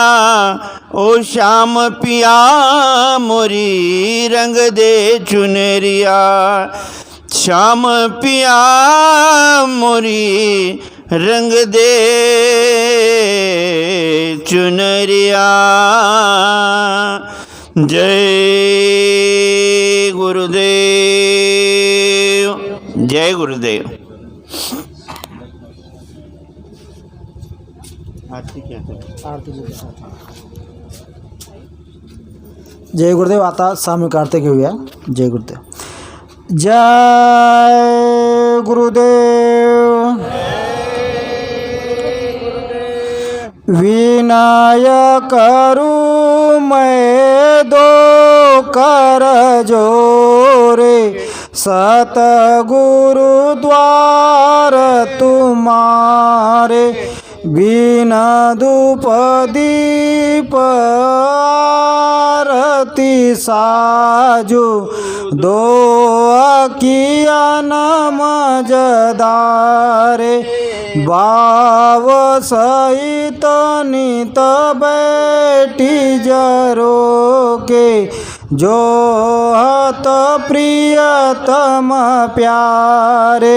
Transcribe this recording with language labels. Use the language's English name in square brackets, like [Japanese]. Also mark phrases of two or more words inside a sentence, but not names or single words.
[Hindi] ओ श्याम पिया मोरी रंग दे चुनरिया, श्याम पिया मोरी रंग दे चुनरिया। जय गुरुदेव। जय गुरुदेव। जय गुरुदेव. [Marathi] आता सामूहिक आरती घेऊया. [Hindi] जय गुरुदेव. जय ગુરુદેવ. विनय करूं मैं दो कर जोरे, सतगुरु द्वार तुमारे. बिन धूप दीप आरती साजू, दो किया नम जदारे. भाव सहित नित बैठी जरो के, जो हत प्रियतम प्यारे.